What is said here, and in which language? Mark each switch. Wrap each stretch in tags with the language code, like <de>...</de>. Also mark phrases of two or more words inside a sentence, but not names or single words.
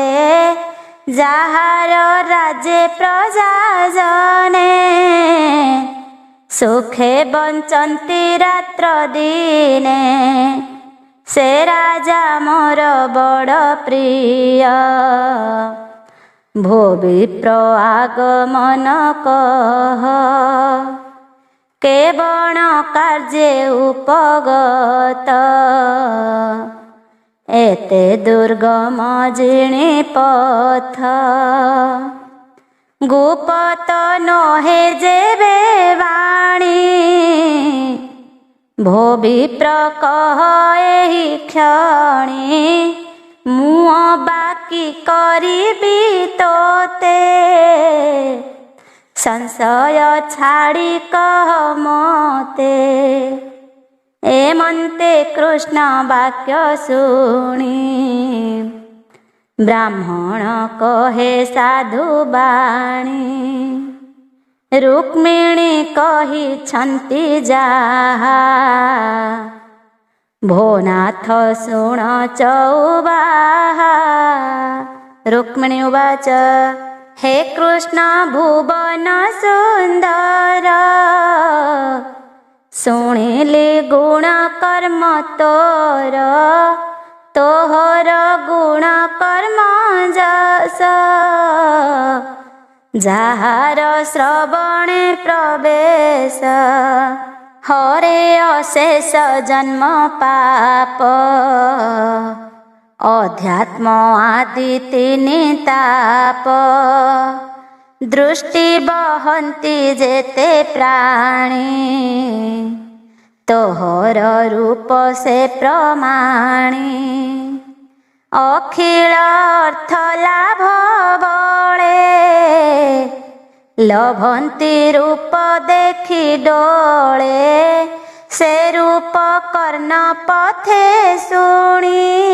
<or>ଯାହାର ରାଜେ ପ୍ରଜା ଜନେ ସୁଖେ ବଞ୍ଚନ୍ତି ରାତ୍ର ଦିନେ। ସେ ରାଜା ମୋର ବଡ଼ ପ୍ରିୟ ଭୋ ବିପ୍ର ଆଗମନ କହ। କେବଣ କାର୍ଯ୍ୟେ ଉପଗତ ଏତେ ଦୁର୍ଗମ ଜିଣି ପଥ ଗୁପତ ନହେ ଯେବେ ବାଣୀ ଭୋ ବିପ୍ର କହ ଏହି କ୍ଷଣି ମୁହଁ ବାକି କରିବି ତୋତେ ସଂଶୟ ଛାଡ଼ି କହ ମତେ ଏମନ୍ତେ କୃଷ୍ଣ ବାକ୍ୟ ଶୁଣି ବ୍ରାହ୍ମଣ କହେ ସାଧୁ ବାଣୀ ରୁକ୍ମିଣୀ କହି ଛନ୍ତି ଯାହା ଭୋନାଥ ଶୁଣ ଚଉବାହା ରୁକ୍ମିଣୀ ଉବାଚ ହେ କୃଷ୍ଣ ଭୁବନ ସୁନ୍ଦର ଶୁଣିଲି ଗୁଣ କର୍ମ ତୋର ତୋହର ଗୁଣ କର୍ମ ଯଶ ଯାହାର ଶ୍ରବଣେ ପ୍ରବେଶ ହରେ ଅଶେଷ ଜନ୍ମ ପାପ ଅଧ୍ୟାତ୍ମ ଆଦି ତିନି ତାପ ଦୃଷ୍ଟି ବହନ୍ତି ଯେତେ ପ୍ରାଣୀ ତୋହର ରୂପ ସେ ପ୍ରମାଣି ଅଖିଳ ଅର୍ଥ ଲାଭ ବଳେ ଲଭନ୍ତି ରୂପ ଦେଖି ଡୋଳେ ସେ ରୂପ କର୍ଣ୍ଣ ପଥେ ଶୁଣି</or>